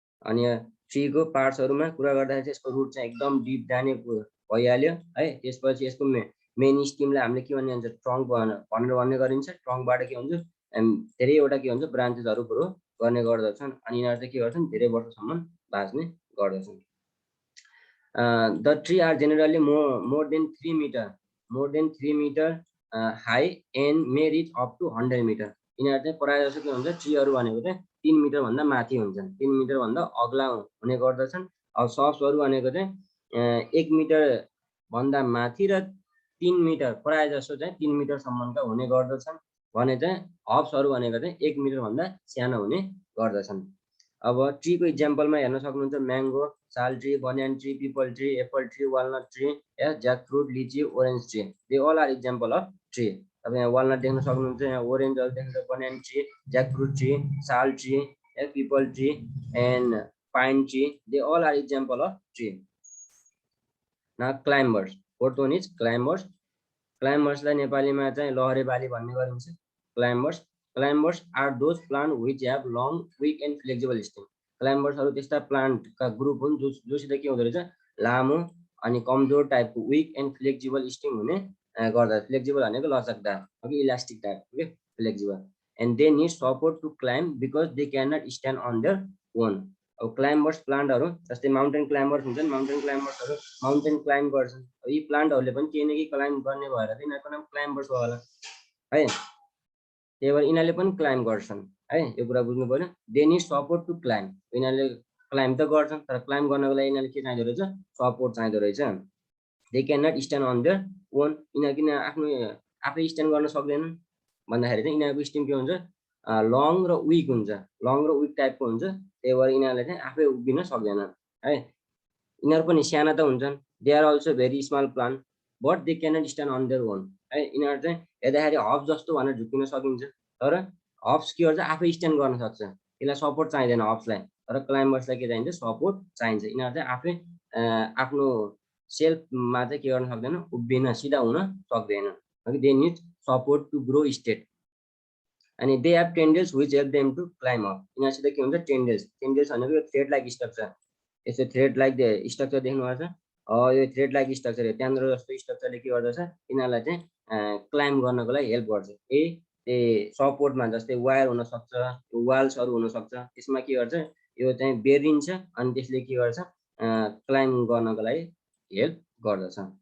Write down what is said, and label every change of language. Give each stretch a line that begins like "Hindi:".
Nepali: अनि ट्रीको पार्ट्सहरुमा कुरा गर्दाखेरि चाहिँ यसको रुट चाहिँ एकदम डिप जाने भइहाल्यो है. त्यसपछि यसको मेन स्टिमलाई हामीले के भन्ने हुन्छ ट्रङ्क भन्ने गरिन्छ. ट्रङ्कबाट के हुन्छ धेरैवटा के हुन्छ ब्रान्चेसहरु ग्रो गर्ने गर्दछन् अनि यिनीहरु चाहिँ के गर्छन् धेरै वर्षसम्म बाँच्ने गर्दछन्.
English: The tree are generally more than 3 meter high and may reach up to 100 metre.
Nepali: यिनीहरू चाहिँ प्रायः जसो के हुन्छ ट्रीहरू भनेको चाहिँ 3 मिटर भन्दा माथि हुन्छन्, 3 मिटर भन्दा अग्ला हुने गर्दछन्। अब सब्सहरू भनेको चाहिँ 1 मिटर भन्दा माथि र 3 मिटर प्रायः जसो चाहिँ 3 मिटरसम्मका हुने गर्दछन् भने चाहिँ हब्सहरू भनेको चाहिँ 1 मिटर भन्दा सानो हुने गर्दछन्। अब ट्रीको इक्जाम्पलमा हेर्न सक्नुहुन्छ म्याङ्गो, साल tree, banyan tree, people tree, Apple tree, walnut tree, jack fruit, लिची, orange tree,
English: They all are example of tree.
Nepali: अब यहाँ वालनट देख्न सक्नुहुन्छ, यहाँ ओरेन्जहरू देख्नुहुन्छ, banyan tree, jack fruit tree, साल tree, people tree and pine tree,
English: They all are example of tree. न climbers, fourth one is climbers.
Nepali: क्लाइम्बर्सलाई नेपालीमा चाहिँ लहरेबाली भन्ने गरिन्छ।
English: Climbers, climbers are those plant which have long weak and flexible stem.
Nepali: क्लाइम्बर्सहरू त्यस्ता प्लान्टका group हुन् जोसित के हुँदो रहेछ लामो अनि कमजोर टाइपको
English: weak and flexible stem
Nepali: हुने गर्दा। फ्लेक्सिबल भनेको लचकदार, okay, elastic type, okay, flexible.
English: And they need support to climb because they can not stand on their own.
Nepali: अब क्लाइम्बर्स प्लान्टहरू जस्तै माउन्टेन क्लाइम्बर्स हुन्छन्, माउन्टेन क्लाइम्बर्सहरू माउन्टेन क्लाइम्ब गर्छन्। यी प्लान्टहरूले पनि केही न केही क्लाइम्ब गर्ने भएर चाहिँ यिनीहरूको नाम क्लाइम्बर्स हो होला है, त्यही भएर यिनीहरूले पनि क्लाइम्ब गर्छन् है, यो कुरा बुझ्नु पर्यो।
English: they need support to climb,
Nepali: यिनीहरूले क्लाइम्ब त गर्छन् तर क्लाइम्ब गर्नको लागि यिनीहरूले के चाहिँदो रहेछ, सपोर्ट चाहिँदो रहेछ।
English: they can not stand on their own,
Nepali: यिनीहरू किन आफ्नो आफै स्ट्यान्ड गर्न सक्दैनन् भन्दाखेरि चाहिँ यिनीहरूको स्टेम के हुन्छ लङ र विक हुन्छ, लङ र विक टाइपको हुन्छ, त्यही भएर यिनीहरूले चाहिँ आफै उभिन सक्दैनन् है। यिनीहरू पनि साना त हुन्छन्,
English: they are also very small plant but they can not stand on their own
Nepali: है। यिनीहरू चाहिँ हेर्दाखेरि हब्स जस्तो भनेर झुक्किन सकिन्छ तर हब्स के गर्छ आफै स्ट्यान्ड गर्न सक्छ, यसलाई सपोर्ट चाहिँदैन हब्सलाई। तर क्लाइम्बर्सलाई के चाहिन्छ, सपोर्ट चाहिन्छ। यिनीहरू चाहिँ आफै आफ्नो सेल्फमा चाहिँ के गर्न सक्दैन, उभिन सिधा हुन सक्दैन,
English: They need support to grow straight. अनि they have tendrils which help them to climb up.
Nepali: यिनीहरूसित के हुन्छ टेन्डल्स, टेन्डल्स भनेको यो थ्रेड लाइक स्ट्रक्चर, यस्तो थ्रेड लाइक स्ट्रक्चर देख्नुभएको छ, यो थ्रेड लाइक स्ट्रक्चर हो, त्यहाँनिर जस्तो स्ट्रक्चरले के गर्दछ यिनीहरूलाई चाहिँ क्लाइम्ब गर्नको लागि हेल्प गर्छ। सपोर्टमा जस्तै वायर हुनसक्छ, वाल्सहरू हुनसक्छ, त्यसमा के गर्छ यो चाहिँ बेरिन्छ अनि त्यसले के गर्छ क्लाइम्ब गर्नको लागि हेल्प गर्दछ।